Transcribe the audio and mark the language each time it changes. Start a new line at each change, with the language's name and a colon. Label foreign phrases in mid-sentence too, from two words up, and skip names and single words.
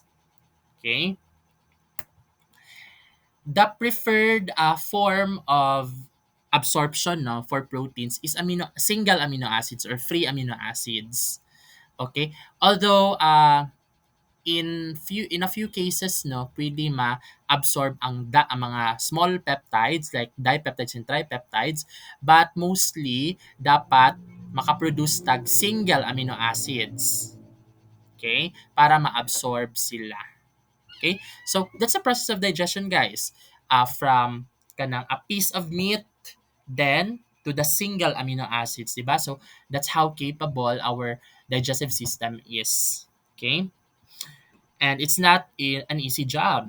English: Okay? The preferred form of absorption no for proteins is single amino acids or free amino acids. Okay? Although in a few cases
Cebuano: no pwede ma-absorb ang mga
English: small peptides like dipeptides and tripeptides, but mostly
Cebuano: dapat makaproduce tag
English: single amino acids, okay,
Cebuano: para ma-absorb sila.
English: Okay, so that's the process of digestion, guys. From kanang a piece of meat, then to the single amino acids, diba? So that's how capable our digestive system is. Okay, and it's not an easy job.